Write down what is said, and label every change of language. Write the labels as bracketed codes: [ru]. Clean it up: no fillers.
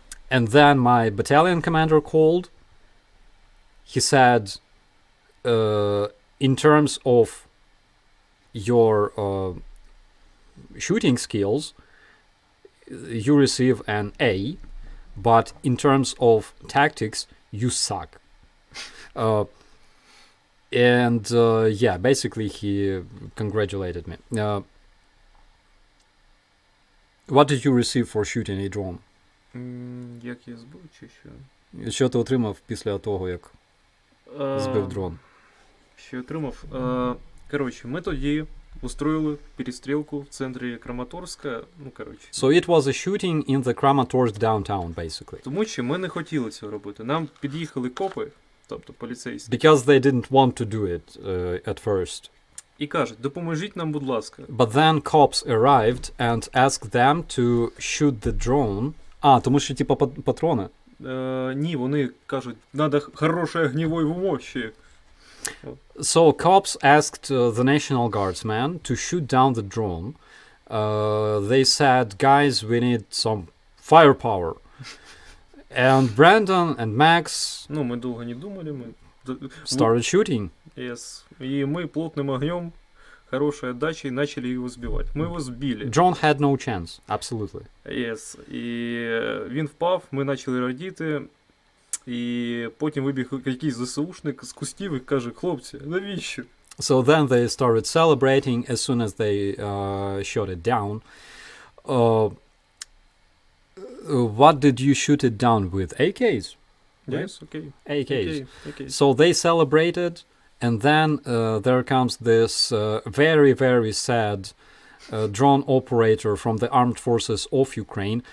[en] And then my battalion commander called. He said, in terms of your shooting skills, you receive an A, but in terms of tactics, you suck. Basically he congratulated me. What did you receive for shooting a drone? [uk] Як я збив, чи що? Що ти отримав після того, як збив дрон? Що отримав? Коротше, ми тоді устроїли перестрілку в центрі Краматорська. [en] So it was a shooting in the Kramatorsk downtown, basically. [uk] Тому що ми не хотіли цього робити. Нам під'їхали копи, тобто поліцейські. [en] Because they didn't want to do it at first. [uk] І кажуть, допоможіть нам, будь ласка. [en] But then cops arrived and asked them to shoot the drone. [uk] Тому що типа патрони? Ні, вони кажуть, [ru] надо хороше огневой мощи. [en] So cops asked the National Guardsman to shoot down the drone They said, guys, we need some firepower. And Brandon and Max [uk] Ну, ми довго не думали, ми... [en] started shooting. Yes. [ru] И мы плотным огнем, хорошей отдачей начали его сбивать. Мы его сбили. [en] John had no chance, absolutely. Yes. [uk] І він впав, ми почали радіти. І потім вибіг якийсь ЗСУшник з кустів і каже, хлопці, навіщо? [en] So then they started celebrating as soon as they shot it down. What did you shoot it down with? AKs? Right? Yes, окей. AKs. Окей. So they celebrated, and then there comes this very, very sad drone operator from the armed forces of Ukraine.